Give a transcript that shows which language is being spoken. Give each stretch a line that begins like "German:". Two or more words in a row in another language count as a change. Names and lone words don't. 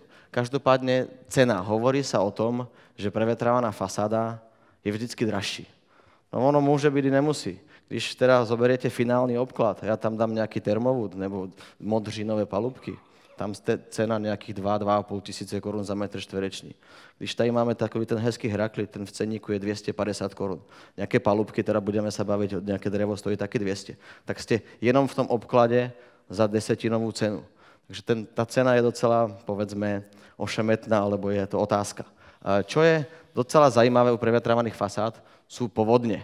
Slovak: Každopádne cena. Hovorí sa o tom, že prevetrávaná fasáda je vždycky dražší. No ono môže byť i nemusí.
Czech: Když teda
Slovak: zoberiete finálny obklad, ja tam dám nejaký termovúd
Czech: nebo modřinové palubky,
Slovak: tam ste cena nejakých 2–2,5 tisíce korún za
Czech: metr štverečný. Když tady máme takový ten hezký Heraklit,
Slovak: ten v cenníku je 250 korún. Nejaké palubky, teda budeme sa baviť, nejaké drevo stojí taky 200. Tak ste jenom v tom obklade za desetinovú cenu. Takže tá cena je docela, povedzme, ošemetná, alebo je to otázka. Čo je docela zajímavé u prevetrávaných fasád, sú povodne.